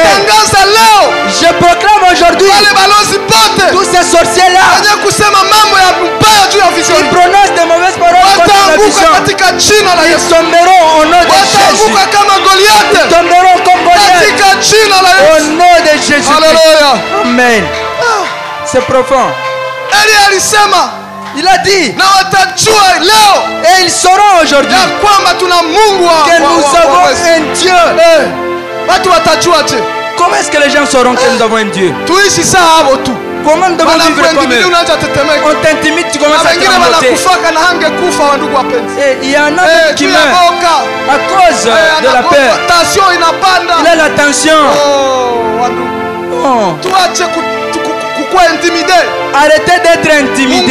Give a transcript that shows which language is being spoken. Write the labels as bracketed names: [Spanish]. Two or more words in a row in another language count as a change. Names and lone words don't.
[French] Je proclame aujourd'hui tous ces sorciers-là qui prononcent de mauvaises paroles contre la vision. Ils tomberont au nom de Jésus. Ils tomberont comme Goliath. Au nom de Jésus. Amen. C'est profond. [Swahili] Eli alisema, [French] il a dit, [Swahili] na watajua leo, [French] et ils sauront aujourd'hui [Swahili] ya kwamba tuna Mungu [French] que nous avons un Dieu. [Swahili] Watu watajuaje? [French] Comment est-ce que les gens sauront que nous avons un Dieu? [Swahili] Tuishi saa hapo tu. [French] Comment nous devons vivre comme eux? On t'intimide, tu commences à trembloter. Et il y en a qui meurent à cause de la peur. Il a la tension. Oh. Arrêtez d'être intimidé.